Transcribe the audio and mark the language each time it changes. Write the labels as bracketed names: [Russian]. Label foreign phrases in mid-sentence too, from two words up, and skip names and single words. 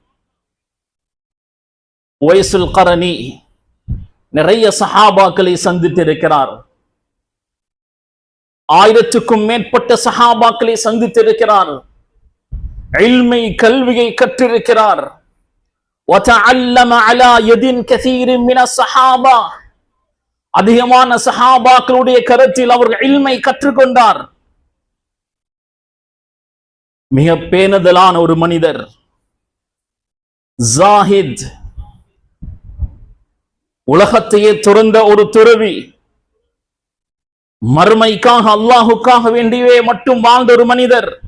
[Tamil] உவைசுல் கரணி நிறைய சஹாபாக்களை சந்தித்திருக்கிறார். 1000க்கும் மேற்பட்ட சஹாபாக்களை சந்தித்திருக்கிறார். இல்மை, கல்வியை கற்றிருக்கிறார். [Arabic] وَتَعَلَّمَ عَلَى يَدٍ كَثِيرٍ مِنَ الصَّحَابَةِ. [Tamil] அதிகமான சஹாபாக்களுடைய கரத்தில் அவர் இல்மை கற்றுக்கொண்டார். மிக பேணுதலான ஒரு மனிதர், ஜாஹித், உலகத்தையே துறந்த ஒரு துறவி, மறுமைக்காக அல்லாஹுக்காக வேண்டியே மட்டும் வாழ்ந்த ஒரு மனிதர்.